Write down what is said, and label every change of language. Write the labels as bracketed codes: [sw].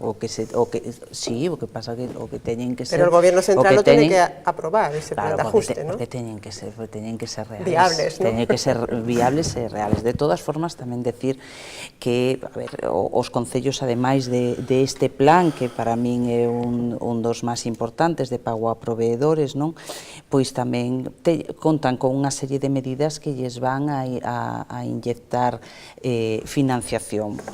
[gl] O que pasa que o que teñen que ser... [es] Pero el gobierno central lo tiene que aprobar, ese plan de ajuste, ¿no? [gl] Porque teñen que ser reales. Viables, ¿no? Teñen que ser viables e reales. sociales. De todas formas, tamén decir que, a ver, os concellos, ademais de este plan, que para min é un dos máis importantes de pago a proveedores, non? Pois tamén contan con unha serie de medidas que lles van a inyectar financiación.